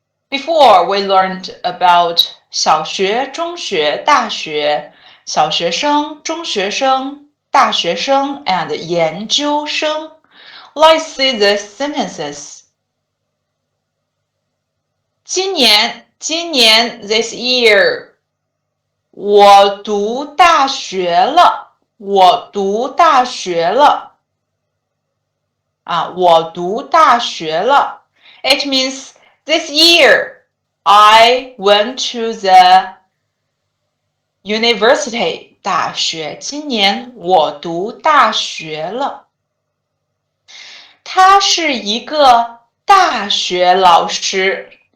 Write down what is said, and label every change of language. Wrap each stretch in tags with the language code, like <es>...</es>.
<en>Before we learned about</en> <zh>小学、中学、大学、小学生、中学生、大学生</zh> <en>and 研究生. Let's see the sentences. 今年 this year.</en> <zh>我读大学了，我读大学了。我读大学了。</zh> <en>It means this year I went to the university.</en> <zh>大学，今年我读大学了。他是一个大学老师。</zh>